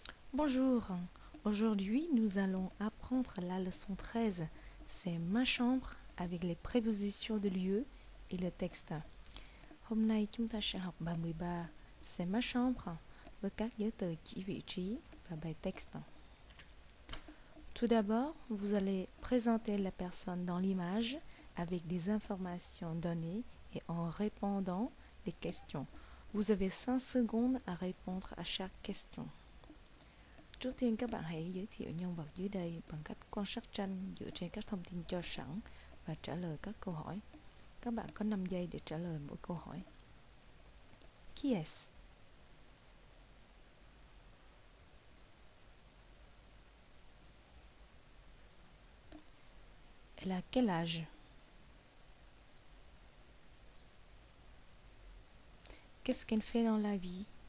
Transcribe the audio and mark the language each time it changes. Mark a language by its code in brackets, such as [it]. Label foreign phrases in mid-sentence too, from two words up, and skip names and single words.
[fr] Bonjour, aujourd'hui nous allons apprendre la leçon 13. C'est ma chambre avec les prépositions de lieu et le texte. [vi] Hôm nay chúng ta sẽ học bài 13. [fr] C'est ma chambre [vi] với các giới từ chỉ vị trí và bài texte. [fr] Tout d'abord, vous allez présenter la personne dans l'image avec des informations données et en répondant des questions. Vous avez 5 secondes à répondre à chaque question. [vi] Trước tiên các bạn hãy giới thiệu nhân vật dưới đây bằng cách quan sát tranh dựa trên các thông tin cho sẵn và trả lời các câu hỏi. Các bạn có 5 giây để trả lời mỗi câu hỏi. [fr] Qui est-ce? Elle a quel âge? Qu'est-ce qu'elle fait dans la vie?